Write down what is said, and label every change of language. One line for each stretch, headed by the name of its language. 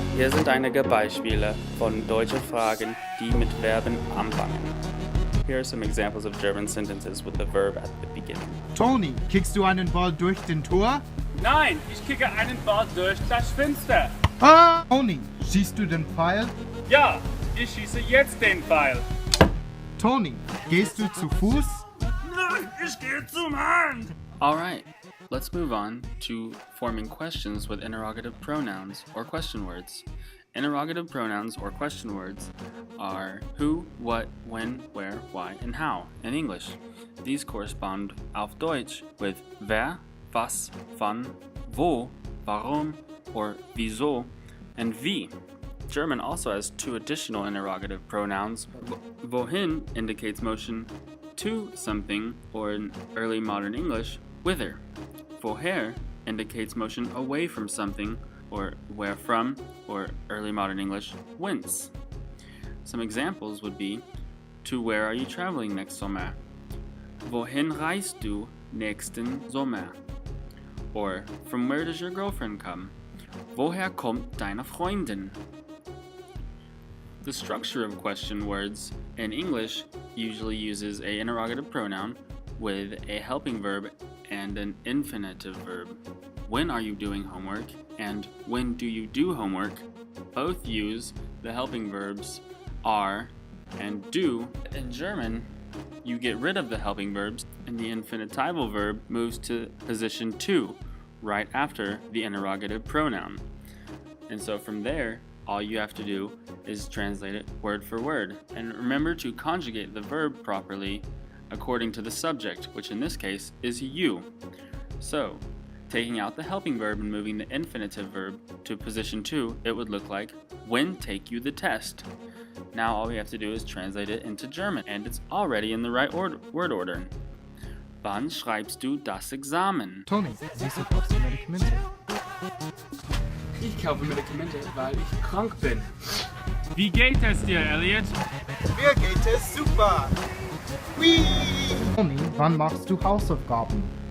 German: Hier sind einige Beispiele von deutschen Fragen, die mit Verben anfangen.
English: Here are some examples of German sentences with the verb at the beginning.
German: Tony, kickst du einen Ball durch den Tor? Nein, ich kicke einen Ball durch das Fenster. Ah! Tony, schießt du den Pfeil? Ja, ich schieße jetzt den Pfeil. Tony, gehst du zu Fuß? Nein, ich gehe zum Hand.
English: Alright, let's move on to forming questions with interrogative pronouns or question words. Interrogative pronouns or question words are who, what, when, where, why, and how in English. These correspond
German: auf Deutsch
English: with wer, was, wann, wo, warum, or wieso, and wie. German also has 2 additional interrogative pronouns. Wohin indicates motion to something, or in early modern English, whither. Woher indicates motion away from something, or where from, or early modern English, whence. Some examples would be, to where are you traveling next Sommer?
German: Wohin reist du nächsten Sommer?
English: Or, from where does your girlfriend come?
German: Woher kommt deine Freundin?
English: The structure of question words in English usually uses an interrogative pronoun with a helping verb and an infinitive verb. When are you doing homework and when do you do homework both use the helping verbs are and do. In German, you get rid of the helping verbs and the infinitival verb moves to position 2 right after the interrogative pronoun. And so from there, all you have to do is translate it word for word. And remember to conjugate the verb properly according to the subject, which in this case is you. So, taking out the helping verb and moving the infinitive verb to position 2, it would look like, when take you the test? Now all we have to do is translate it into German, and it's already in the right word order.
German: Wann schreibst du das Examen? Tony, wieso kaufst du Medikamente? Ich kaufe Medikamente, weil ich krank bin. Wie geht es dir, Elliot? Mir geht es super. Whee! Tony, wann machst du Hausaufgaben?